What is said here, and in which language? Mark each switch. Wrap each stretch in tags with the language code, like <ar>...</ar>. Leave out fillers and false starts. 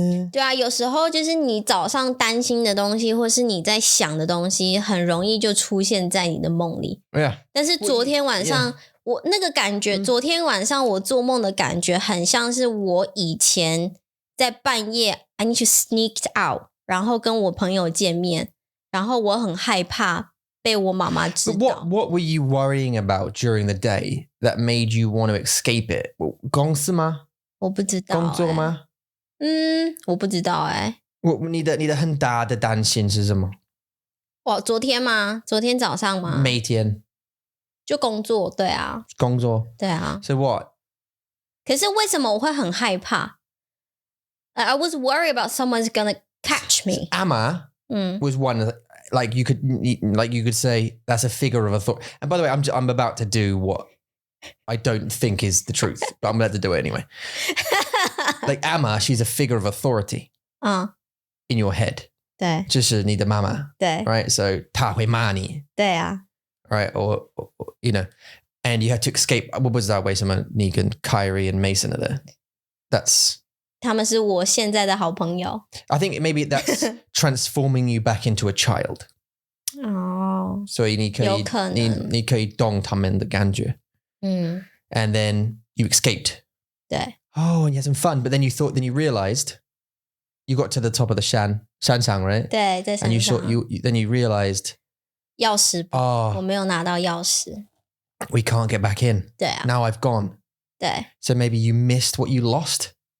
<zh>对啊，有时候就是你早上担心的东西，或是你在想的东西，很容易就出现在你的梦里。</zh> <en>Yeah.</en> <zh>但是昨天晚上我那个感觉，昨天晚上我做梦的感觉很像是我以前在半夜</zh> <en>I need to sneak out，</en> <zh>然后跟我朋友见面，然后我很害怕被我妈妈知道。</zh> <en>What were you worrying about during the day that made you want to escape it?</en> <zh>公司吗？我不知道、工作吗？我不知道你的很大的担心是什么？昨天吗？昨天早上吗？每天就工作，对啊，工作，对啊。</zh> <en>So what?</en> <zh>可是为什么我会很害怕？</zh> <en>I was worried about someone's gonna catch me. Amma was one like you could say that's a figure of authority. And by the way, I'm about to do what I don't think is the truth, but I'm glad to do it anyway. Like Amma, she's a figure of authority in your head.</en> <zh>对，就是你的妈妈，对</zh> <en>right? So</en> <zh>她会骂你，对啊，</zh> <en>right? Or you know, and you had to escape.</en> <zh>我不知道为什么你跟</zh> <en>Kyrie and Mason are there. That's</en> <zh>他们是我现在的好朋友。</zh> <en>I think maybe that's transforming you back into a child.</en> <zh>哦，所以你可以有可能你可以懂他们的感觉。</zh> <en>And then you escaped.</en> <zh>对</zh> <en>Oh, and you had some fun, but then you realized you got to the top of the 山上, right?</en> <zh>对，在山</zh> <en>And</en> <zh>上。</zh> <en>then you realized</en> <zh>钥匙不，我没有拿到钥匙。</zh> <en>we can't get back in.</en> <zh>对啊，</zh> <en>Now I've gone.</en> <zh>对，</zh> <en>So maybe you missed what you lost.</en>